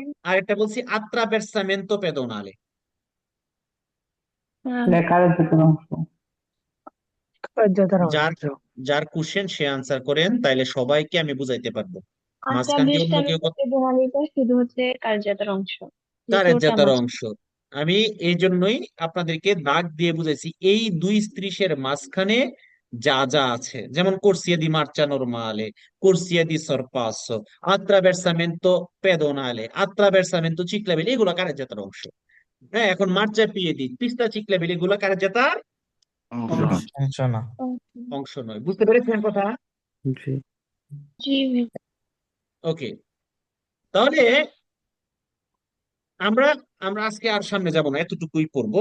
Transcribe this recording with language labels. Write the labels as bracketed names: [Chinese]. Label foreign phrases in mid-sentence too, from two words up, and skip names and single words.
[Bangla] আরেকটা বলছি [Italian] attraversamento pedonale. [Bangla] যার যার কোশ্চেন সে আনসার করেন, তাইলে সবাইকে আমি বুঝাইতে পারবো। মাঝখান দিয়ে অন্য কেউ প্রণালীটা শুধু হচ্ছে কার্যতার অংশ, কারের দ্বিতীয়টা জাতার মার্চা। অংশ। আমি এই জন্যই আপনাদেরকে দাগ দিয়ে বুঝাইছি, এই 2 স্ত্রীশের মাঝখানে যা যা আছে, যেমন [Italian] corsia di marcia normale, corsia di sorpasso, attraversamento pedonale, attraversamento ciclabile, [Bangla] এগুলো কারের জাতার অংশ। হ্যাঁ, এখন [Italian] marciapiedi, pista ciclabile, [Bangla] এগুলো কারের জাতার অংশ না। অংশ নয়। বুঝতে পেরেছেন কথা? জি। জি ভাই। ওকে, তাহলে আমরা আমরা আজকে আর সামনে যাব না, এতটুকুই পড়বো।